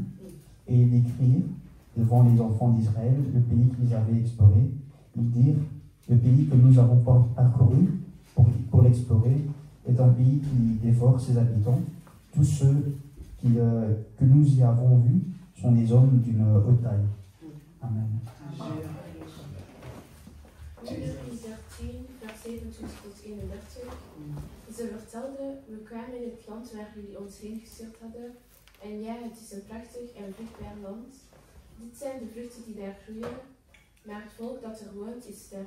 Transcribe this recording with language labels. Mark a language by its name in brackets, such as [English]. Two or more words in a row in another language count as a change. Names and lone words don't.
[French] Et ils décrivirent devant les enfants d'Israël le pays qu'ils avaient exploré. Ils dirent, le pays que nous avons parcouru pour l'explorer est un pays qui dévore ses habitants. Tous ceux que nous y avons vus sont des hommes d'une haute taille. Amen. [Dutch] Numeri 13, vers 27 tot 31. Ze vertelde, we kwamen in het land waar jullie ons heen gestuurd hadden. En ja, het is een prachtig en vruchtbaar land. Dit zijn de vruchten die daar groeien, maar het volk dat er woont is sterk.